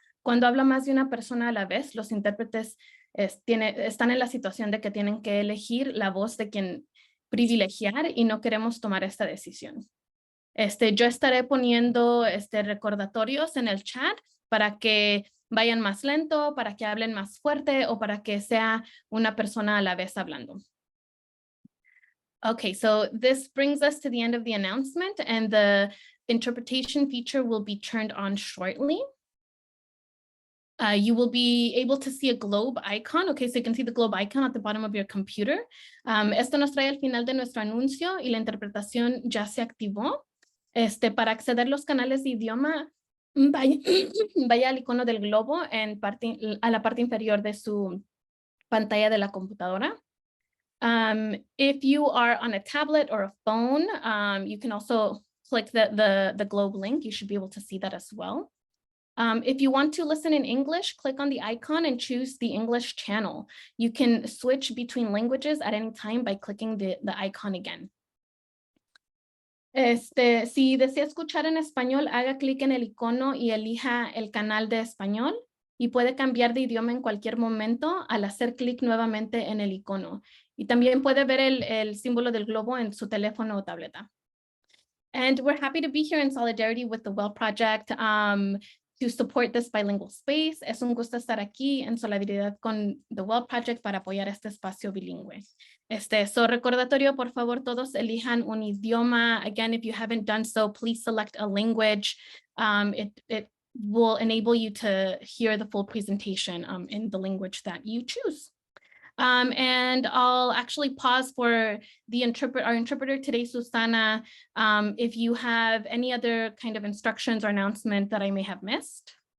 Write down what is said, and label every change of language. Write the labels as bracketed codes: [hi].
[es] Cuando habla más de una persona a la vez, los intérpretes están en la situación de que tienen que elegir la voz de quien privilegiar y no queremos tomar esta decisión. Yo estaré poniendo recordatorios en el chat para que vayan más lento, para que hablen más fuerte o para que sea una persona a la vez hablando. [en] Okay, so this brings us to the end of the announcement, and the interpretation feature will be turned on shortly. You will be able to see a globe icon. Okay, so you can see the globe icon at the bottom of your computer. [es] Esto nos trae al final de nuestro anuncio y la interpretación ya se activó. Para acceder a los canales de idioma, vaya al icono del globo a la parte inferior de su pantalla de la computadora. [en] If you are on a tablet or a phone, you can also click the globe link. You should be able to see that as well. If you want to listen in English, click on the icon and choose the English channel. You can switch between languages at any time by clicking the icon again. [es] Si desea escuchar en español, haga clic en el icono y elija el canal de español. Y puede cambiar de idioma en cualquier momento al hacer clic nuevamente en el icono. Y también puede ver el símbolo del globo en su teléfono o tableta. [en] And we're happy to be here in solidarity with the Well Project to support this bilingual space. [es] Es un gusto estar aquí en solidaridad con the Well Project para apoyar este espacio bilingüe. Recordatorio, por favor, todos elijan un idioma. [en] Again, if you haven't done so, please select a language. It will enable you to hear the full presentation in the language that you choose. And I'll actually pause for our interpreter today, Susana, if you have any other kind of instructions or announcement that I may have missed.